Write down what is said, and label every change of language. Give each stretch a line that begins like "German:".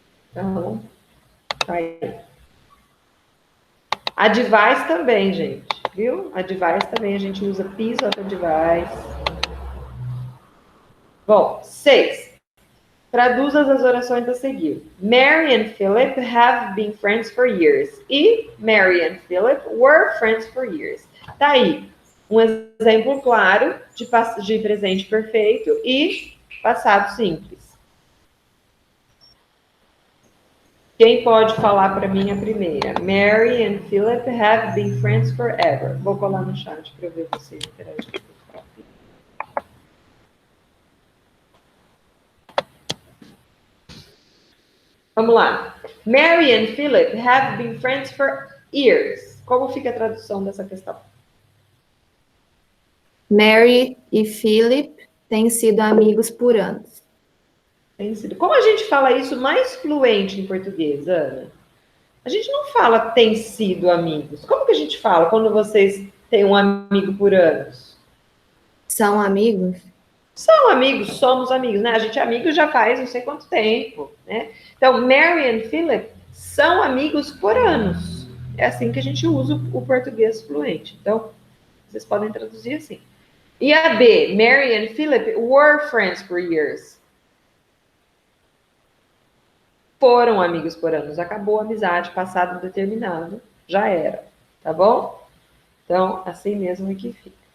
Portuguese: Então, tá aí. Advice também, gente. Viu? Advice também, a gente usa
English: piece of advice.
Portuguese: Bom, 6. Traduza as orações a seguir.
English: Mary and Philip have been friends for years. E Mary and Philip were friends for years.
Portuguese: Tá aí. Um exemplo claro de presente perfeito e passado simples. Quem pode falar para mim a primeira?
English: Mary and Philip have been friends forever.
Portuguese: Vou colar no chat para ver vocês interagindo. Vamos lá.
English: Mary and Philip have been friends for years.
Portuguese: Como fica a tradução dessa questão? Mary e Philip têm sido amigos por anos. Tem sido. Como a gente fala isso mais fluente em português, Ana? A gente não fala tem sido amigos. Como que a gente fala quando vocês têm um amigo por anos? São amigos? São amigos, somos amigos, né? A gente é amigo já faz não sei quanto tempo, né? Então, Mary and Philip são amigos por anos. É assim que a gente usa o português fluente. Então, vocês podem traduzir assim. E a B,
English: Mary and Philip were friends for years.
Portuguese: Foram amigos por anos. Acabou a amizade, passado determinado, já era. Tá bom? Então, assim mesmo é que fica.